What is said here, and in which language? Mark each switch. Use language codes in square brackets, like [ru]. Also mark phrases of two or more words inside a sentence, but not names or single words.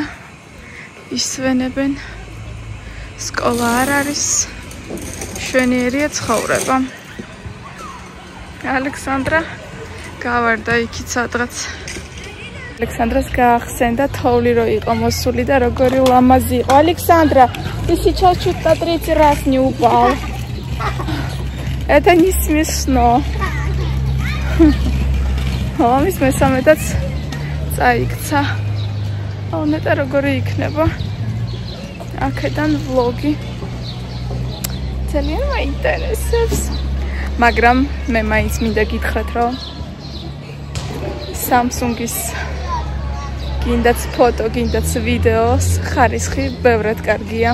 [ka] ისვენებენ. სკოლა არ არის. შვენიერია ცხოვრება. ალექსანდრა გავარდა იქით სადღაც. ალექსანდრას გაახსენდა თოვლი რო იყო მოსული და როგორი ლამაზი იყო. ალექსანდრა, [ru] ты сейчас чуть на 3 раз не упал. Это не смешно. [ka] Мамის მესამედაც წაიქცა. ნეტა როგორი იქნება. აქედან ვლოგი. ძალიან მაინტერესებს. მაგრამ მე მაინც მინდა გითხრათ, რომ Samsung-ის გინდაც ფოტო, გინდაც ვიდეოს ხარისხი ბევრად კარგია.